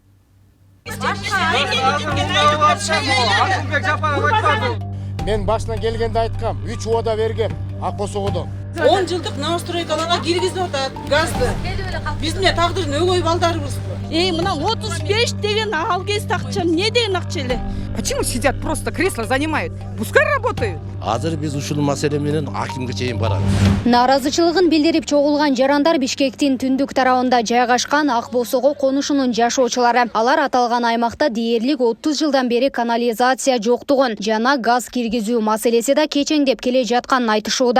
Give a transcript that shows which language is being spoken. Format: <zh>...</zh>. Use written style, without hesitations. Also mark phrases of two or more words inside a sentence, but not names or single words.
<ky>Мен башынан келгенде айткам, 3 ода бергем Ак Босогодон. 10 жылдык новостройкаларга киргизип атат газды. Биз эмне тагдырдын өгөй балдарыбызбы? Мына 35 деген ал кезде акча эмне деген акча эле?</ky> <ru>Почему сидят просто кресло занимают? Пускай работают.</ru> <ky>Азыр биз ушул маселе менен акимге чейин барабыз. Нааразычылыгын билдирип чогулган жарандар Бишкектин түндүк тарабында жайгашкан Ак Босого конушунун жашоочулары. Алар аталган аймакта дээрлик 30 жылдан бери канализация жоктугун жана газ киргизүү маселеси да кечеңдеп келе жатканын айтышууда.</ky>